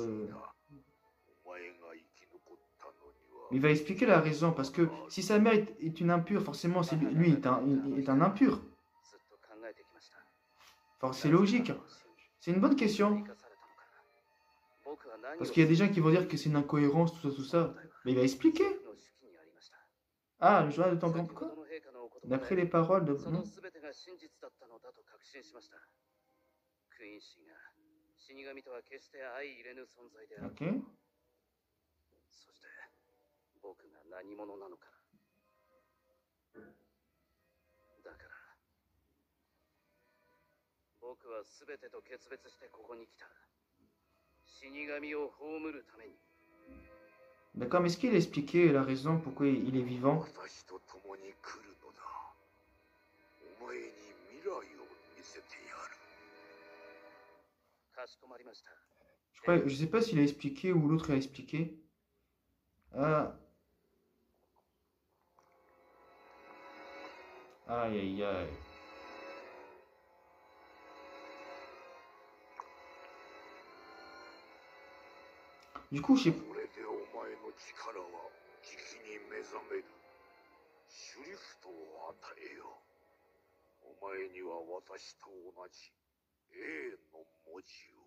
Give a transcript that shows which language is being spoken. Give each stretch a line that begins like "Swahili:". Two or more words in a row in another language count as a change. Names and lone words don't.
French: Il va expliquer la raison, parce que si sa mère est une impure, forcément, lui est un impur. Enfin, c'est logique. C'est une bonne question. Parce qu'il y a des gens qui vont dire que c'est une incohérence, tout ça. Mais il va expliquer. Ah, le journal de ton grand quoi? D'après les paroles de... Non. Ok.
Japanese: 僕が何者なのか。だから僕は全てと決別してここに来た。死神を葬るために。
French: D'accord, mais est-ce qu'il a expliqué la raison pourquoi il est vivant? Je sais pas s'il a expliqué ou l'autre a expliqué. Aïe aïe aïe. Du coup, je sais pas.
Japanese: じきに目覚める。シュリフトを与えよう。お前には私と同じ A の文字を。